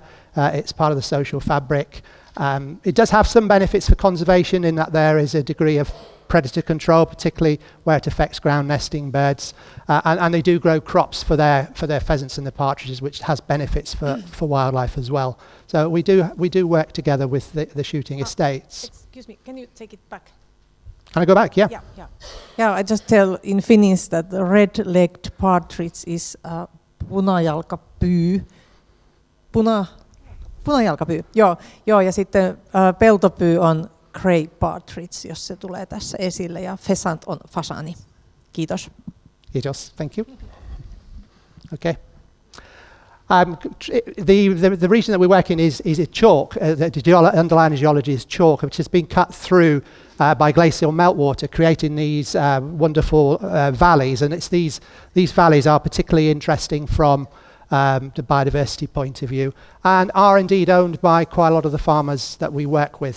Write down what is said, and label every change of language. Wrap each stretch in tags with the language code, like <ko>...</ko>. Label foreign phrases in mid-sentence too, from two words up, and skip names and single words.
<en>It's part of the social fabric. It does have some benefits for conservation in that there is a degree of predator control, particularly where it affects ground nesting birds, and they do grow crops for their pheasants and the partridges, which has benefits for wildlife as well. So we do work together with the shooting estates. Excuse me, can you take it back? Can I go back? Yeah. Yeah, I just tell in Finnish that the red-legged partridge is punajalkapyy.</en> <fi>Punajalkapyy. Joo, ja sitten peltopyy on</fi> <en>grey partridge,</en> <fi>jos se tulee tässä esille, ja pheasant on fasani. Kiitos. Kiitos,</fi> <en>thank you. Okay. The region that we work in is chalk. The underlying geology is chalk, which has been cut through by glacial meltwater, creating these wonderful valleys. And it's these valleys are particularly interesting from the biodiversity point of view, and are indeed owned by quite a lot of the farmers that we work with.</en>